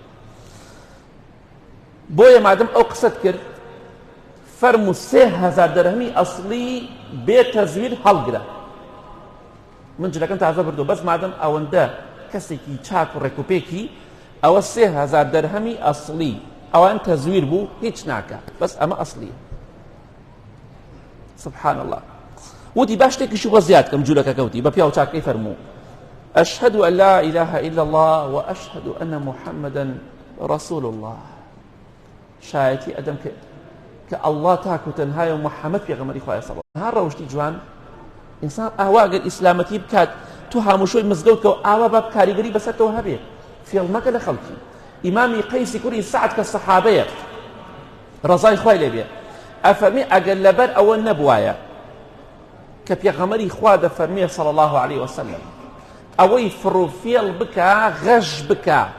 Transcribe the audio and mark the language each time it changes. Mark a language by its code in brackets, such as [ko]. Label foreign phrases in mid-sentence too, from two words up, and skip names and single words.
[ckb] بۆیە مادەم ئەو قسەت کرد فەرموو 3000 دەرهەمی ئەسڵی بێ تەزویر هەڵگرە من جلەکەم تازە بردو بەس مادەم ئەوەندە کەسێکی چاک و ڕێکوپێکی ئەوە 3000 دەرهەمی ئەسڵی ئەوان تەزویر بوو هیچ ناکە بەس ئەمە ئەسڵیە [ar] سبحان الله [ckb] وتی باش شتێکیشی بۆ زیاد کەم جوولەکە کەوتی بە پیاو چاکەی فەرموو [ar] أشهد أن لا إله إلا الله وأشهد أن محمدا رسول الله [ckb] شایەتی ئەدەم کە الله تاک و تەنهایە و محەممەد پێغەمبەری خوایە صلی الله هەر ڕەوشتی جوان ئینسان ئاوا ئەگەر ئیسلامەتی بکات تو هەمووشۆی مزگەوت کە ئاوا بە کاریگەری بەسەرتەوە هەبێ فێڵ مەکە لە خەڵکی ئیمامی قەیسی کوڕی سەعد کە سەحابەیە ڕەزای خوای لێبێ ئەفەرمێ ئەگەر لەبەر ئەوە نەبوایە کە پێغەمبەری خوا دەفەرمێ [ar] صلی الله عليه وسلم [ckb] ئەوەی فڕوفێڵ بکە غەش بکە